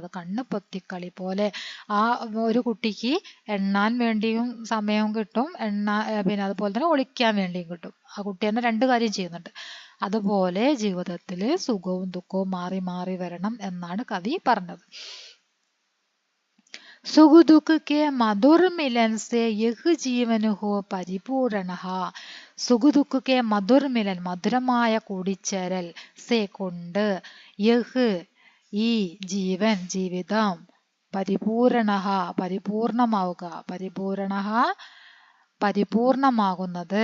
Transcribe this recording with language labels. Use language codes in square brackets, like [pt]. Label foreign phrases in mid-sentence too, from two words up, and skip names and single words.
[ml] കണ്ണ് പൊത്തിക്കളി പോലെ. ആ ഒരു കുട്ടിക്ക് എണ്ണാൻ വേണ്ടിയും സമയം കിട്ടും, പിന്നെ അതുപോലെ തന്നെ ഒളിക്കാൻ വേണ്ടിയും കിട്ടും. ആ കുട്ടി തന്നെ രണ്ട് കാര്യം ചെയ്യുന്നുണ്ട്. അതുപോലെ ജീവിതത്തിൽ സുഖവും ദുഃഖവും മാറി മാറി വരണം എന്നാണ് കവി പറഞ്ഞത്. [hi] सुख दुख के मधुर मिलन से यह जीवन हो പരിപൂരണ. सुख दुख के मधुर मिलन [ml] മധുരമായ കൂടിച്ചേരൽ സേ കൊണ്ട് യഹ് ഈ ജീവൻ ജീവിതം പരിപൂരണ പരിപൂർണമാവുക പരിപൂർണമാകുന്നത്.